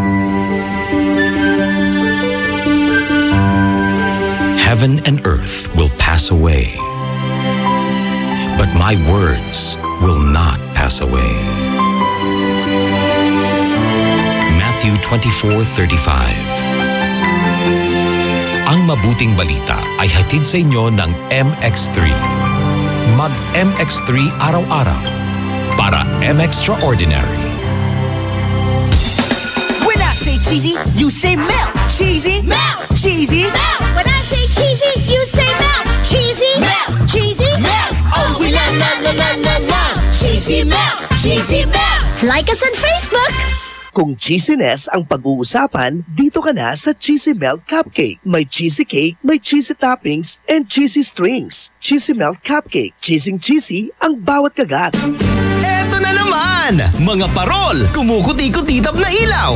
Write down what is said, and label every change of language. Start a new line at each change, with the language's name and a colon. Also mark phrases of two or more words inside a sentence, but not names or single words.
English: Heaven and earth will pass away, but my words will not pass away. Matthew 24:35.
Filipino: Ang mabuting balita ay hatid sa inyo ng MX3. Mag-MX3 araw-araw para M-Extraordinary.
English: When I say cheesy, you say melt. Cheesy, melt. Cheesy, melt. When I say cheesy, you say melt. Cheesy, melt. Cheesy, melt. Oh, we la la la la la la. Cheesy melt. Cheesy melt. Like us on Facebook!
Filipino: Kung cheesiness ang pag-uusapan, dito ka na sa Cheesy Melt Cupcake.
English: May cheesy cake, may cheesy toppings, and cheesy strings.
Filipino: Cheesy Melt Cupcake. Cheesy ang bawat kagat. Eto na naman! Mga parol, kumukuti-kutitap na ilaw.